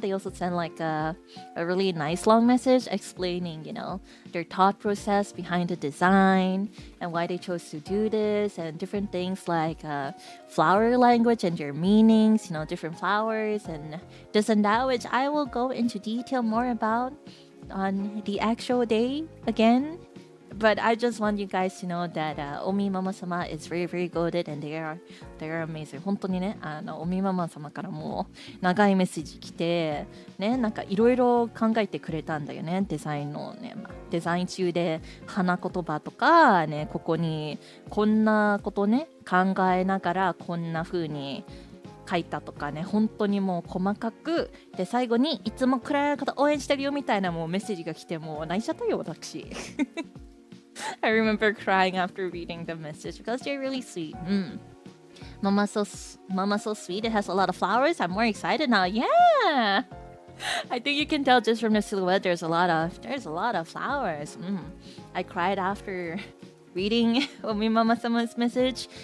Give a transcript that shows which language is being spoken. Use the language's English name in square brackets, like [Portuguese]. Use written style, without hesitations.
[English] They also sent like a really nice long message explaining, you know, their thought process behind the design and why they chose to do this, and different things like flower language and their meanings, you know, different flowers and this and that, which I will go into detail more about on the actual day again. But I just want you guys to know that Omimama-sama is very goaded, and they are amazing. [Japanese] 本当にね、Omimama-sama からも長いメッセージ来て、ね、なんかいろいろ考えてくれたんだよね、デザインのね、デザイン中で花言葉とかね、ここにこんなことね考えながらこんな風に書いたとかね、本当にもう細かくで、最後にいつもクライの方応援してるよみたいなもうメッセージが来て、もう泣いちゃったよ私。 [English] I remember crying after reading the message because they're really sweet. Mama's so sweet. It has a lot of flowers. I'm more excited now. Yeah. I think you can tell just from the silhouette. There's a lot of flowers. I cried after reading Omimama-sama's message.